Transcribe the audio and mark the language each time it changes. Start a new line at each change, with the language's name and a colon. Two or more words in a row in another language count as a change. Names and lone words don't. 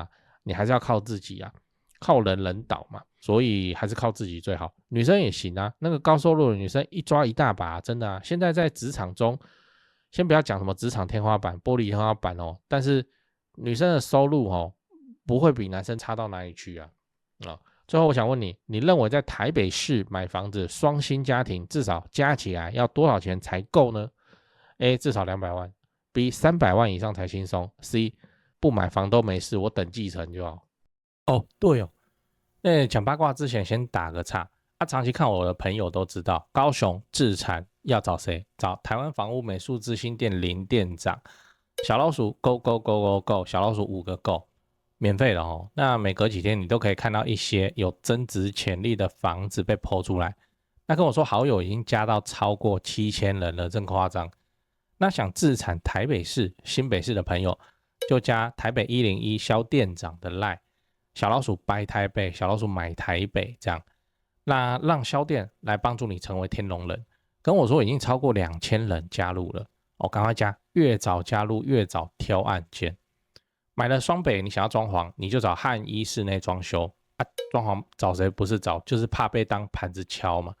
Chinese: 你還是要靠自己靠人人倒嘛，所以還是靠自己最好。女生也行那个高收入的女生一抓一大把真的现在在職場中，先不要講什麼職場天花板、玻璃天花板但是女生的收入不會比男生差到哪裡去最後我想問你，你認為在台北市買房子，雙薪家庭至少加起來要多少錢才夠呢？ A 至少200萬 B 300萬以上才輕鬆 C 不買房都沒事，我等繼承就好。對講八卦之前先打個岔長期看我的朋友都知道，高雄置產要找誰？找台灣房屋美術之星店林店長。
English: 小老鼠 go go go go go，
Chinese: 小老鼠5個 go， 免費的那每隔幾天你都可以看到一些有增值潛力的房子被 po 出來。那跟我說好友已經加到超過7000人了，真誇張。那想置產台北市、新北市的朋友，就加台北101蕭店長的 LINE。小老鼠掰台北，小老鼠買台北，這樣，那讓蕭店來幫助你成為天龍人。跟我說已經超過2000人加入了趕快加，越早加入越早挑案件。買了雙北，你想要裝潢，你就找漢一室內裝修裝潢找誰不是找，就是怕被當盤子敲嘛。